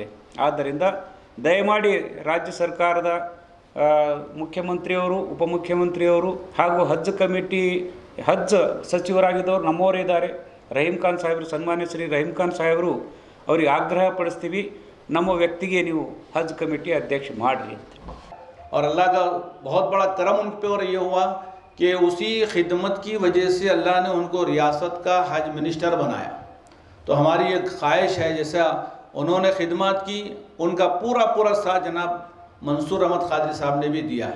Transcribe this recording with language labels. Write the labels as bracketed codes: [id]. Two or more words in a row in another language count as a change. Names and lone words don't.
[kn] ಆದ್ದರಿಂದ ದಯಮಾಡಿ ರಾಜ್ಯ ಸರ್ಕಾರದ ಮುಖ್ಯಮಂತ್ರಿಯವರು, ಉಪಮುಖ್ಯಮಂತ್ರಿಯವರು ಹಾಗೂ ಹಜ್ ಕಮಿಟಿ ಹಜ್ ಸಚಿವರಾಗಿದ್ದವರು ನಮ್ಮವರೇ ಇದ್ದಾರೆ. ರಹೀಂ ಖಾನ್ ಸಾಹೇಬರು, ಸನ್ಮಾನ್ಯ ಶ್ರೀ ರಹೀಂ ಖಾನ್ ಸಾಹೇಬರು ಅವರಿಗೆ ಆಗ್ರಹ ಪಡಿಸ್ತೀವಿ, ನಮ್ಮ ವ್ಯಕ್ತಿಗೆ ನೀವು [hi] हज कमेटी अध्यक्ष मार और अल्लाह का बहुत बड़ा करम उन पर ये हुआ कि उसी खिदमत की वजह से अल्लाह ने उनको रियासत का हज मिनिस्टर बनाया। तो हमारी एक ख्वाहिश है, जैसा उन्होंने खिदमत की उनका पूरा पूरा साथ जनाब मंसूर अहमद खादरी साहब ने भी दिया है।